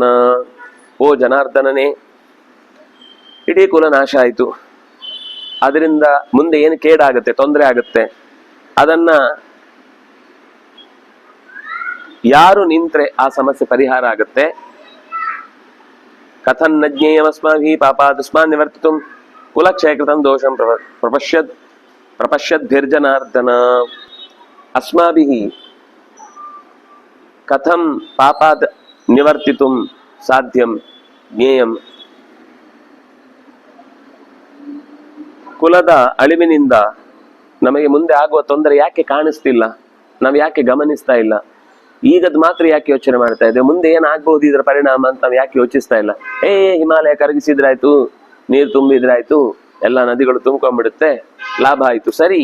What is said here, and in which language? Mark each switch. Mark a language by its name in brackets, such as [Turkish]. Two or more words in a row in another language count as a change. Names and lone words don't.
[Kannada] ಓ ಜನಾರ್ದನನೇ, ಇಡೀ ಕುಲ ನಾಶ ಆಯಿತು, ಅದರಿಂದ ಮುಂದೆ ಏನು ಕೇಡಾಗುತ್ತೆ, ತೊಂದರೆ ಆಗುತ್ತೆ, ಅದನ್ನ ಯಾರು ನಿಂತ್ರೆ ಆ ಸಮಸ್ಯೆ ಪರಿಹಾರ ಆಗುತ್ತೆ. [Sanskrit] ಕಥನ್ನ ಜ್ಞೇಯವಸ್ಮಾಭಿಃ ಪಾಪಾದುಸ್ಮಾನ್ ನಿವರ್ತಿತು ಕುಲಕ್ಷಯ ಕೃತಂ ದೋಷಂ ಪ್ರಪಶ್ಯದ್ಭಿರ್ಜನಾರ್ದನ. ಅಸ್ಮಾಭಿಃ ಕಥಂ ಪಾಪಾದ್ ನಿವರ್ತಿತುಂ ಸಾಧ್ಯಂ ಜ್ಞೇಯಂ. [Kannada] ಕುಲದ ಅಳಿವಿನಿಂದ ನಮಗೆ ಮುಂದೆ ಆಗುವ ತೊಂದರೆ ಯಾಕೆ ಕಾಣಿಸ್ತಿಲ್ಲ, ನಾವು ಯಾಕೆ ಗಮನಿಸ್ತಾ ಇಲ್ಲ? ಈಗದ್ ಮಾತ್ರ ಯಾಕೆ ಯೋಚನೆ ಮಾಡ್ತಾ ಇದ್ದೇವೆ, ಮುಂದೆ ಏನಾಗ್ಬಹುದು ಇದರ ಪರಿಣಾಮ ಅಂತ ನಾವು ಯಾಕೆ ಯೋಚಿಸ್ತಾ ಇಲ್ಲ? ಹಿಮಾಲಯ ಕರಗಿಸಿದ್ರಾಯ್ತು, ನೀರು ತುಂಬಿದ್ರಾಯ್ತು, ಎಲ್ಲ ನದಿಗಳು ತುಂಬ್ಕೊಂಡ್ಬಿಡುತ್ತೆ, ಲಾಭ ಆಯ್ತು, ಸರಿ.